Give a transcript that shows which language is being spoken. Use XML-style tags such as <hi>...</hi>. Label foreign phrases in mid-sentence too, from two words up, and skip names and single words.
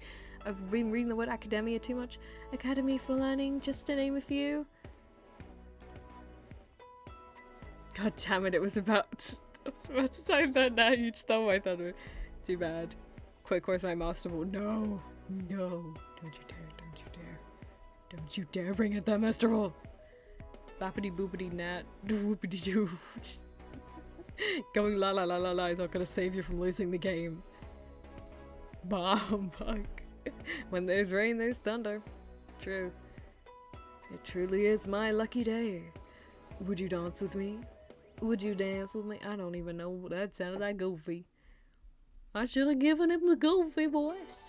<en>I've been reading the word academia too much. Academy for Learning, just to name a few. God damn it, I was about to type that now. You stole my thunder. Too bad. Quick, where's my master ball? No. No. Don't you dare. Don't you dare. Don't you dare bring it that master ball. Bappity boopity nat. Whoopity doo. Going la la la la la is not gonna save you from losing the game. Bomb bug. When there's rain, there's thunder. True. It truly is my lucky day. Would you dance with me? Would you dance with me? I don't even know. That sounded like goofy. I should have given him the goofy voice.</en>